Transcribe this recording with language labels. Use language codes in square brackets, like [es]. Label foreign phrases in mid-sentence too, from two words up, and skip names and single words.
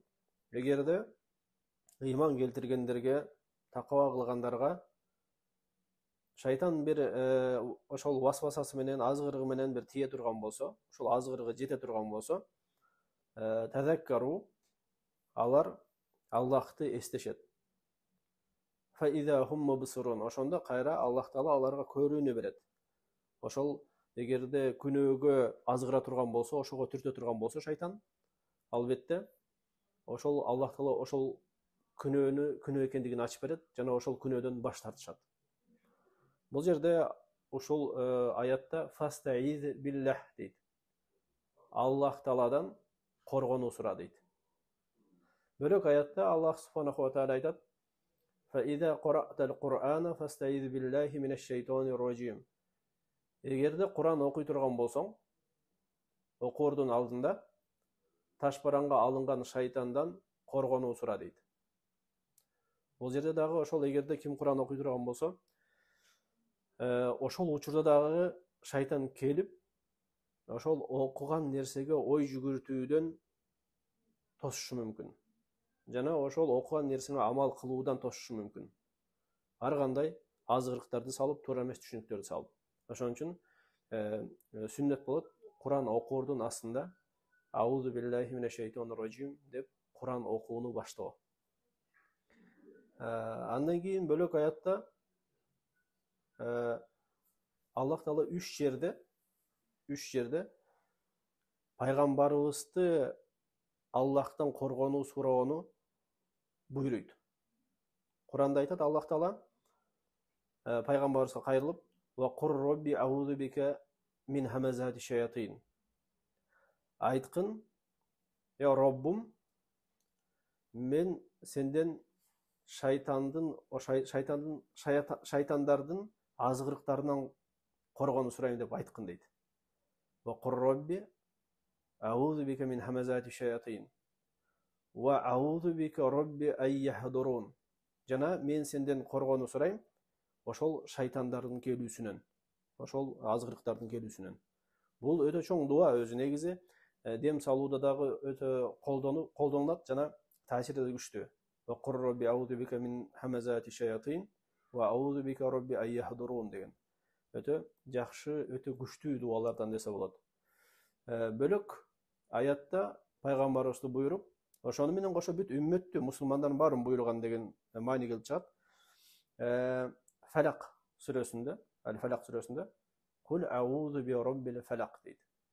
[ky] Эгерде ыйман келтиргендерге, такава кылгандарга шайтан бир ошол васвасасы менен, азгырыгы менен бир тие турган болсо, ошол азгырыгы жете турган болсо, тазаккару, алар Аллахты эстешет. [ar] فإذا هم مبصرون. [ky] Ошондо кайра Аллах таала аларга көрүүнү берет. Ошол эгерде күнөөгө азгыра турган болсо, ошого түртө турган болсо шайтан, албетте ошол Аллах таала ошол күнөө экендигин ачып берет жана ошол күнөөдөн баш тартышат. Бул жерде ошол аятта [ar] فاستعذ بالله [ky] дейт. Аллах тааладан коргонуу сура дейт. Бөлөк аятта Аллах [ar] سبحانه وتعالى [ky] айтат: [ar] "فإذا قرأت القرآن فاستعذ بالله من الشيطان الرجيم." [ky] Эгерде Куран окуй турган болсоң, окуордун алдында ташбаранга алынган шайтандан коргонуу сура дейт. Бул жерде дагы ошол эгерде ким Куран окуй турган болсо, ошол учурда дагы шайтан келип, ошол окуган нерсеге ой жүгүртүүдөн тосушу мүмкүн. Жана ошол окуган нерсеге амал кылуудан тосушу мүмкүн. Ар кандай азгырыктарды салып, туура эмес түшүнүктөрдү салып. Ошон үчүн сүннөт болот Куран окуордун астында [ar] أعوذ بالله من الشيطان الرجيم [ky] деп Куран окууну баштоо. Андан кийин бөлөк аятта Аллах таала үч жерде пайгамбарыбызды Аллахтан коргонуу суроону буйруйт. Куранда айтат Аллах таала пайгамбарыбызга кайрылып: [ar] "وقل رب أعوذ بك من همزات الشياطين." [ky] Айткын: "Я Роббум, мен сенден шайтандардын азгырыктарынан коргонуу сурайм" деп айткын дейт. [ar] "وقل رب أعوذ بك من همزات الشياطين. وأعوذ بك رب أن يحضرون." [ky] Жана мен сенден коргонуу сурайм ошол шайтандардын келүүсүнөн, ошол азгырыктардын келүүсүнөн. Бул өтө чоң дуа өзү, негизи дем салууда дагы өтө колдонулат жана таасири да күчтүү. [ar] وقل رب أعوذ بك من همزات الشياطين وأعوذ بك رب أن يحضرون [ky] деген өтө жакшы, өтө күчтүү дуалардан десе болот. Бөлөк аятта пайгамбарыбызды буйруп, ошону менен кошо бүт үммөттү, мусулмандардын баарын буйруган деген маани келип чыгат. Фалак сүрөсүндө, Ал-Фалак сүрөсүндө [ar] "قل أعوذ برب الفلق" [ky] дейт.